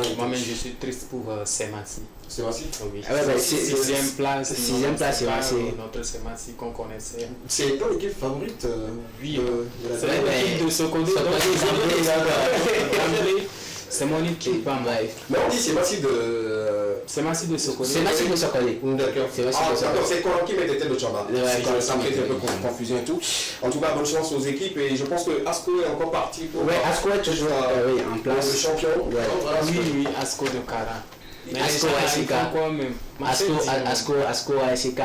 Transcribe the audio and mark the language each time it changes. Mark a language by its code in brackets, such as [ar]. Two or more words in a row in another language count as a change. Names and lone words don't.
[fr] Moi-même je suis triste pour Semassi. Semassi? Oui. C'est 6e place. 6e place, notre Semassi qu'on connaissait. C'est pas l'équipe favorite oui, c'est l'équipe de Sokodé. C'est mon équipe, pas moi. Mais on dit Semassi de... Semassi de Sokodé. Semassi de Sokodé. D'accord. C'est Koran qui met des têtes de Tchamba. Ça me fait un peu confusion et tout. En tout cas, bonne chance aux équipes et je pense que Asco est encore parti pour... Oui, Asco est toujours en place. Le champion. Oui, Asco de Kara. Asco ASK. Asco ASK.